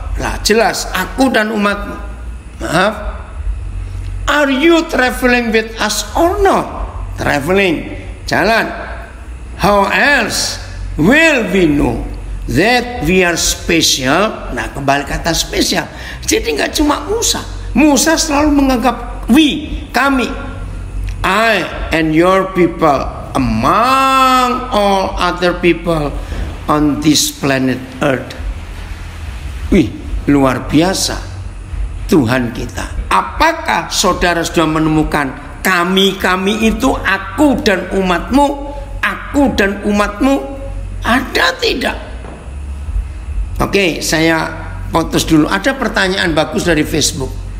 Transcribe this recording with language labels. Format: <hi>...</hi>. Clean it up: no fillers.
<id>Lah jelas, aku dan umatmu. Maaf,</id> <en>are you traveling with us or not? Traveling,</en> <id>jalan.</id> <en>How else will we know that we are special?</en> <id>Nah, kembali kata spesial. Jadi nggak cuma Musa. Musa selalu menganggap</id> <en>we,</en> <id>kami,</id> <en>I and your people among all other people on this planet Earth.</en> <id>Wih, luar biasa Tuhan kita. Apakah saudara sudah menemukan kami itu aku dan umatmu, aku dan umatmu? Ada tidak? Oke, saya putus dulu. Ada pertanyaan bagus dari Facebook.</id>